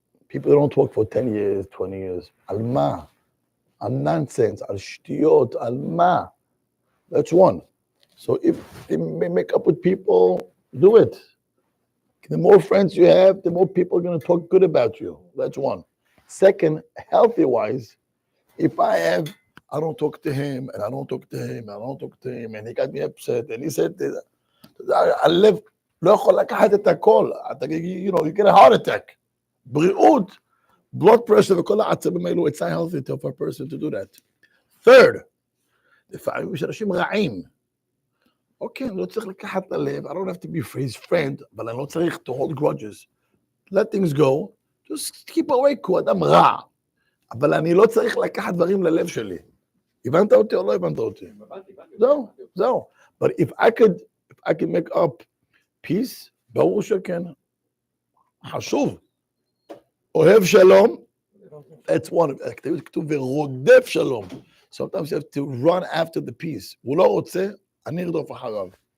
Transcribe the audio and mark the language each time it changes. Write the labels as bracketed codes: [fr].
[en] People don't talk for 10 years, 20 years. [he] על מה? על nonsense, על שטויות, על מה? [en] That's one. So if they make up with people, do it. The more friends you have, the more people are going to talk good about you. That's one. Second, healthy-wise, if I don't talk to him, and I don't talk to him, and I don't talk to him, and he got me upset, and he said, [he] הלב לא יכול לקחת את הכל. [en] You know, you get a heart attack. [he] בריאות, [en] blood pressure, [he] וכל העצבים האלו, [en] it's not healthy for a person to do that. Third, [he] לפעמים יש אנשים רעים. [en] Okay, [he] אני לא צריך לקחת ללב, [en] I don't have to be his friend, [he] אבל אני לא צריך [en] to hold grudges. Let things go, just keep away, [he] כי הוא אדם רע. אבל אני לא צריך לקחת דברים ללב שלי. הבנת אותי או לא הבנת אותי? זהו. [en] But if I could make up peace, [he] ברור שכן. חשוב. אוהב שלום, [en] that's one. [he] כתוב ורודף שלום. [en] Sometimes you have to run after the peace. [he] הוא לא רוצה, אני ארדוף אחריו.